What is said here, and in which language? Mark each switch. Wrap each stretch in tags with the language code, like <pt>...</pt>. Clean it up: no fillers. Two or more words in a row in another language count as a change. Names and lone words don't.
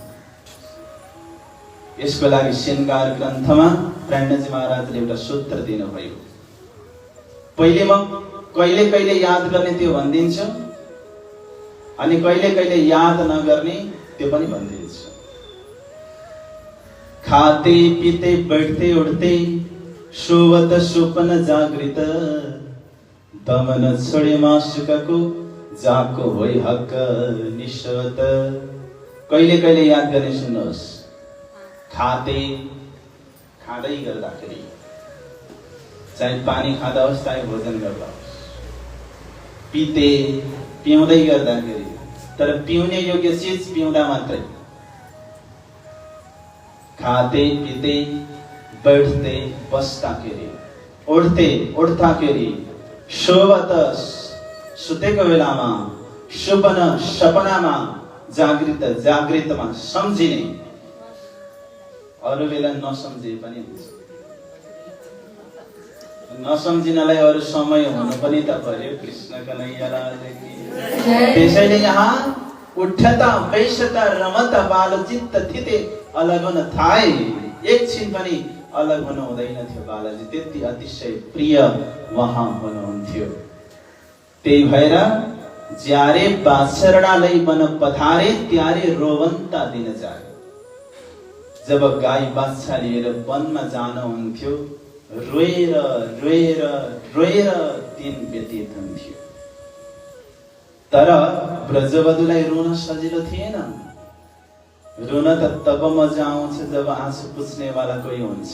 <ne>यसको लागि श्रृंगार ग्रन्थमा प्रणजी महाराजले एउटा सूत्र दिनुभयो। पहिले म कहिले कहिले याद गर्ने त्यो भनिदिन्छु अनि कहिले कहिले याद नगर्ने त्यो पनि भनिदिन्छु।</ne> <hi>खाते पीते बैठते उठते सोवत स्वप्न जागृत, दमन छोडे मासुकको जाको होइ हक निश्वत।</hi> <ne>कहिले कहिले याद गर्ने सुन्नुहोस्। खाते खाँदै गर्दाखेरि, चाहे पानी खाँदा होस् चाहे भोजन गर्दा होस्, पीते पिउँदै गर्दाखेरि, तर पिउने योग्य चीज पिउँदा मात्रै।</ne> <hi>खाते पीते बैठते</hi> <ne>बस्दाखेरि, उठ्ते उठ्दाखेरि, सोवत सुतेको बेलामा, सुपन सपनामा, जागृत जागृतमा सम्झिने, अरू बेला नसम्झे पनि हुन्छ। नसम्झिनलाई अरू समय हुनु पनि त पर्यो।</ne> <hi>कृष्ण कन्हैया लाल की।</hi> <ne>त्यसैले यहाँ</ne> <gu>उठ्ठता बैसता रमता बालचित्त थिते अलग हुन थाए।</gu> <ne>एकछिन पनि अलग हुनु हुँदैन थियो बालाजी, त्यति अतिशय प्रिय उहाँ हुनुहुन्थ्यो। त्यही भएर</ne> <gu>ज्यारे बाछरडालाई बन पधारे त्यारे रोवन्ता दिन जाए।</gu> <ne>जब गाई बाछा लिएर वनमा जानुहुन्थ्यो, रोएर रोएर रोएर दिन व्यतीत हुन्थ्यो। तर ब्रजवधुलाई रुन सजिलो थिएन। रुन त तब मजा आउँछ जब आँसु पुछ्नेवाला कोही हुन्छ।</ne>